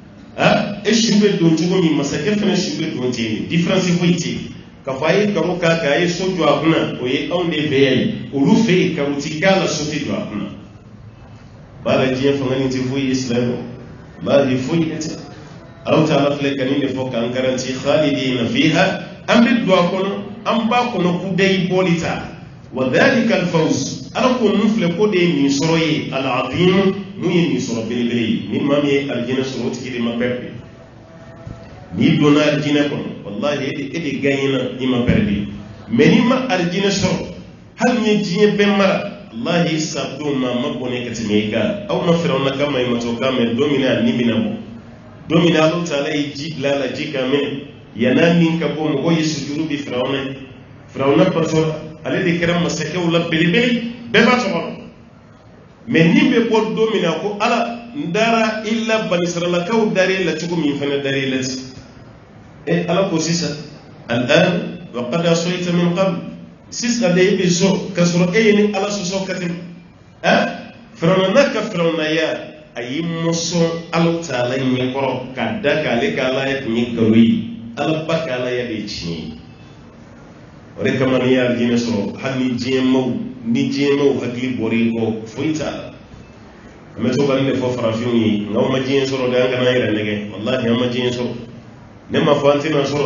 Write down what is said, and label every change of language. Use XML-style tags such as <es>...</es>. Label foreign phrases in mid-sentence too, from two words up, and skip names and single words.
<bm>e su bɛ don cogo min masakɛ fana su bɛ don ten différence foyi tɛ yen k'a fɔ a ye karo k'a kan a ye so jɔ a kunna o ye anw de fɛ yan ye olu fɛ yen karo ti k'a la so tɛ jɔ a kunna b'a la diɲɛ fanga nin tɛ foyi ye silamɛ b'a ye foyi ye tɛ Alahu Taala filɛ ka nin de fɔ k'an garanti</bm> <ar>خالدين فيها</ar> <bm>an bɛ don a kɔnɔ an b'a kɔnɔ kudayi bɔli ta</bm> <ar>وذلك الفوز</ar> <bm>ala ko ninnu filɛ ko de ye nin sɔrɔ ye al-azim mun ye nin sɔrɔ belebele ye ni maa min ye alijinɛ sɔrɔ o tigi de ma pɛrɛn n'i donna alijinɛ kɔnɔ wallahi e de gagnena i ma pɛrɛn mais n'i ma alijinɛ sɔrɔ hali ni ye diɲɛ bɛɛ mara wallahi sabdon ma bɔnɛ ka tɛmɛ i kan aw ma Firawuna ka maɲumatɔ kan mɛn don min na ni bɛna bɔ don min na Alahu Taala ye ji bila a la ji kan minɛ yan'a min ka bɔ mɔgɔ ye sujuru bi Firawuna ye Firawuna pasɔra ale de kɛra masakɛw la belebele bɛɛ b'a tɔgɔ dɔn mais nin bɛ bɔ don min na ko ala n dara i la banisaralakaw dar'e la cogo min fana dar'e la ten ala ko sisan</bm> <ar>آلآن وقد عصيت من قبل</ar> <bm>sisan de i bɛ sɔn ka sɔrɔ e ye ni ala sɔsɔ ka tɛmɛ firawuna n'a ka firawunaya a y'i mɔsɔn ala taala ɲɛkɔrɔ ka da k'ale ka ala tun ye nkalon ye ala ba ka ala de ye tiɲɛ ye o de kama n'i y'a diinɛ sɔrɔ hali ni diɲɛmaw hakili bɔra i kɔ foyi t'a la an bɛ to ka nin de fɔ farafinw ye nka aw ma diɲɛ sɔrɔ de an kana an yɛrɛ nɛgɛ walahi an ma diɲɛ sɔrɔ ne ma fɔ an tɛna sɔrɔ</bm>